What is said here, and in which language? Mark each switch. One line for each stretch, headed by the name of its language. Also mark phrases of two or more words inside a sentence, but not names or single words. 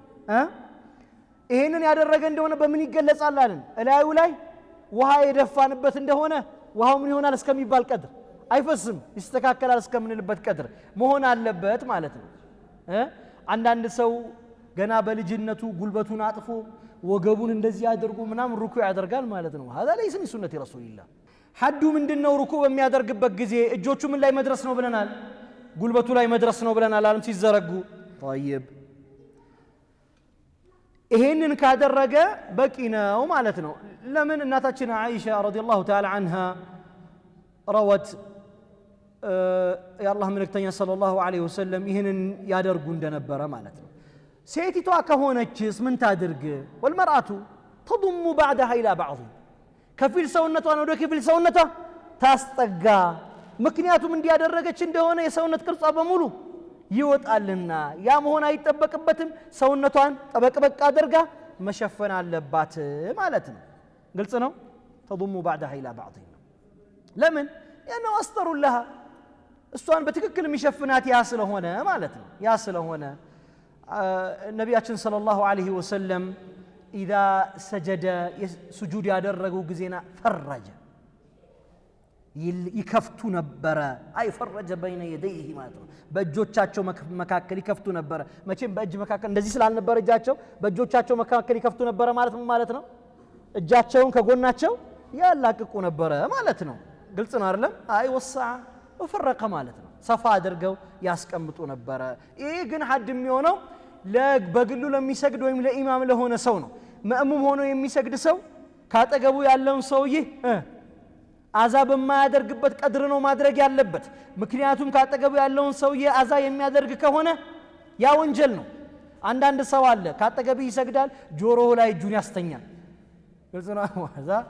Amharic: ይሄንን ያደረገ እንደሆነ በምን ይገለጻል አለን እላዩ ላይ ውሃ የደፋንበት እንደሆነ ውሃው ምን ይሆናል እስከሚባል ቀድር አይፈስም ይስተካከላል እስከምንልበት ቀድር መሆን አለበት ማለት ነው አንዳንድ ሰው ገና በልጅነቱ ጉልበቱን አጥፎ ወገቡን እንደዚህ አድርጎ ምናምን ሩኩዕ ያደርጋል ማለት ነው
Arabic: هذا ليس من سنة رسول الله
Amharic: ሐዱ ምንድነው ሩኩዕ በሚያደርግበት ጊዜ እጆቹ ምን ላይ መድረስ ነው ብለናል ጉልበቱ ላይ መድረስ ነው ብለናል አለም ሲዘረጉ طيب ይሄንን ካደረገ በቂ ነው ማለት ነው ለምን እናታችን አይሻ
Arabic: رضي الله تعالى عنها روت
Amharic: የአላህ መልእክተኛ
Arabic: صلى الله عليه وسلم
Amharic: ይሄንን ያደርጉ እንደነበረ ማለት ነው ሴቲቷ ከሆነችስ ምን ታድርግ
Arabic: والمرأة تضم بعدها الى بعض
Amharic: ከፊል ሰውነቷን ወደ ከፊል ሰውነቷ ታስጠጋ ምክንያቱም እንዲያደረገች እንደሆነ የሰውነት ቅርጿ በሙሉ ይወጣልና ያ መሆን አይተበቅበትም ሰውነቷን ጠበቅበቅ አድርጋ መሸፈን አለባት ማለት ነው ግልጽ ነው
Arabic: تضم بعدها الى بعض
Amharic: ለምን ያነው አስጠሩ ለها እሷን በትክክል የሚሸፍናት ያ ስለሆነ ማለት ነው ያ ስለሆነ ነቢያችን
Arabic: صلى الله عليه وسلم إذا سجد سجود
Amharic: ያደረገው ጊዜና ፈረጀ ይከፍቱ ነበር አይ
Arabic: فرج بين يديه
Amharic: ማለት ነው በእጆቻቸው መካከል ይከፍቱ ነበር መቼም በእጅ መካከል እንደዚህ ስላልነበረ እጃቸው በእጆቻቸው መካከል ይከፍቱ ነበር ማለት ምን ማለት ነው እጃቸውን ከጎናቸው ያላቅቁ ነበር ማለት ነው ግልጽ ነው አይደለም አይ
Arabic: وسع وفرق
Amharic: ማለት ነው ሰፋ አድርገው ያስቀምጡ ነበር ይሄ ግን ሐድ የሚሆነው በግሉ ለሚሰግድ ወይም ለኢማም ለሆነ ሰው ነው መእሙም ሆኖ የሚሰግድ ሰው ካጠገቡ ያለውን ሰውዬ አዛ በማያደርግበት ቀድር ነው ማድረግ ያለበት ምክንያቱም ካጠገቡ ያለውን ሰውዬ አዛ የሚያደርግ ከሆነ ያ ወንጀል ነው አንዳንድ ሰው አለ ካጠገቡ ይሰግዳል ጆሮው ላይ እጁን ያስተኛል ግልጽ ነው አዛ